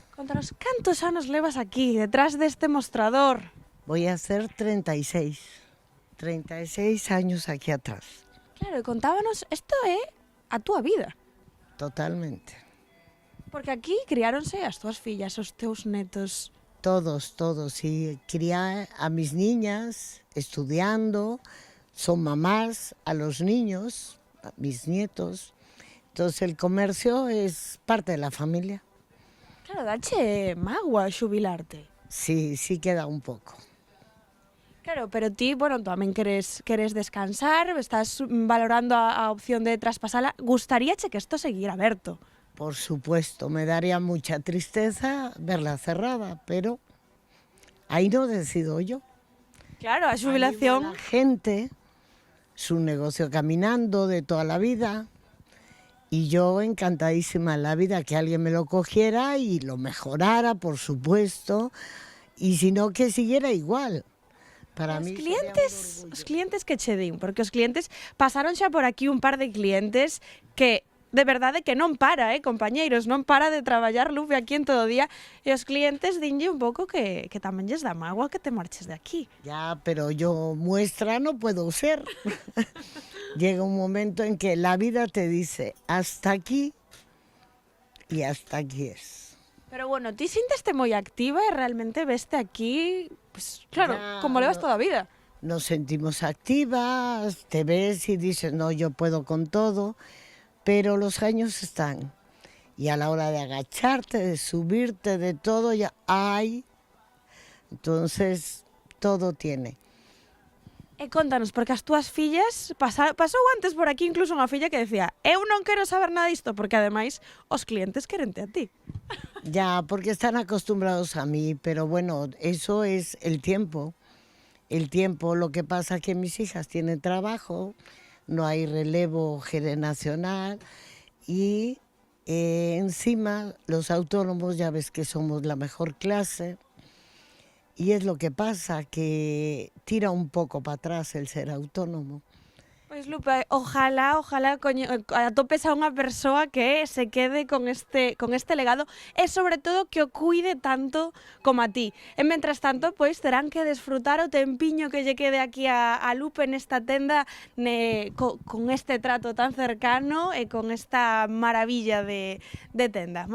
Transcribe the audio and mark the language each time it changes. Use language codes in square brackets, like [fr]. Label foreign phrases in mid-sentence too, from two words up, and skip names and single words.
[gl] Contanos, cantos anos levas aquí, detrás deste mostrador? [es] Voy a hacer 36 años aquí atrás. [gl] Claro, e contábanos, isto é a túa vida. Totalmente. Porque aquí criáronse as túas fillas, os teus netos. [es] Todos, y crié a mis niñas estudiando, son mamás, a los niños, a mis nietos. Entonces el comercio es parte de la familia. [gl] Claro, dache magua xubilarte. [es] Sí, queda un poco. [gl] Claro, pero ti, bueno, tamén queres descansar, estás valorando a opción de traspasala. Gustaríache que isto seguira aberto? [es] Por supuesto, me daría mucha tristeza verla cerrada, pero ahí no decido yo. [gl] Claro, a xubilación... [es] La gente, su negocio caminando de toda la vida, y yo encantadísima en la vida que alguien me lo cogiera y lo mejorara, por supuesto, y si no, que siguiera igual. Para mí [gl] os clientes que che din, porque os clientes pasaron xa por aquí un par de clientes que de verdade que non para, compañeiros, non para de traballar Lupe aquí en todo o día, e os clientes dinlle un pouco que tamén lles dá mágoa que te marches de aquí. [es] Ya, pero yo muestra no puedo ser. Llega un momento en que la vida te dice hasta aquí y hasta aquí es. [gl] Pero bueno, ti sinteste moi activa e realmente veste aquí, pues claro, [es] ya, [gl] como levas toda a vida. [es] Nos sentimos activas, te ves y dices, no, yo puedo con todo, pero los años están. Y a la hora de agacharte, de subirte, de todo, ya hay. Entonces, todo tiene. [gl] E contanos, porque as túas fillas, pasou antes por aquí incluso unha filla que decía, eu non quero saber nada disto, porque ademais os clientes querente a ti. [es] Ya, porque están acostumbrados a mí, pero bueno, eso es el tiempo. El tiempo, lo que pasa es que mis hijas tienen trabajo, no hay relevo generacional y encima los autónomos ya ves que somos la mejor clase. Y es lo que pasa, que tira un poco para atrás el ser autónomo. [gl] Pois Lupe, ojalá atopes a unha persoa que se quede con este legado e sobre todo que o cuide tanto como a ti. E mentras tanto, pois terán que desfrutar o tempiño que lle quede aquí a Lupe nesta tenda con este trato tan cercano e con esta maravilla de tenda.